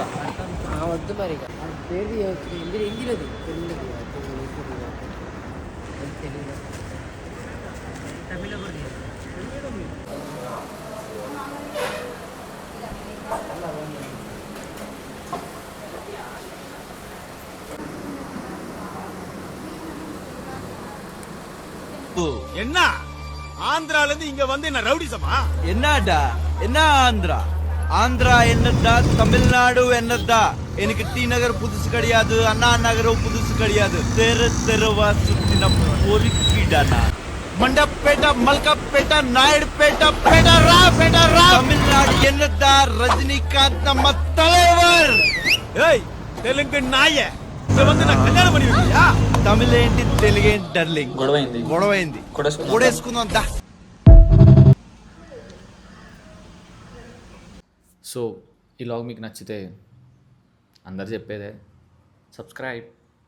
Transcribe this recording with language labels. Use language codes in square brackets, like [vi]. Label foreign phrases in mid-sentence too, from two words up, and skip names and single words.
[te] వద్దు మరి ఇక పేరు ఎంగిలది తెలుగు తమిళ కూడా [ta] என்ன ஆந்திரால இருந்து இங்க வந்து என்ன ரவுடிசமா? என்னடா என்ன ஆந்திரா? ஆந்திரா என்னடா? தமிழ்நாடு என்னடா? எனக்கு டி நகர் புதுசு கிடையாது, அண்ணா நகரும் புதுசு கிடையாது. தெருவா சுத்தின பொறுக்கிடா. மண்டப்பேட்ட, மல்கப்பேட்ட, நாயுடுபேட்ட, பேட்டரா. தமிழ்நாடு என்னடா? ரஜினிகாந்த் நம்ம தலைவர். ஏய் தெலுங்கு நாய இங்க வந்து நான் கல்யாணம் பண்ணி வைக்கியா? [te] తమిళేంటి తెలుగేంటి డార్లింగ్? గొడవైంది కొడేసుకుందాం దా. సో ఈ లాగ్ మీకు నచ్చితే అందరు చెప్పేదే సబ్స్క్రైబ్.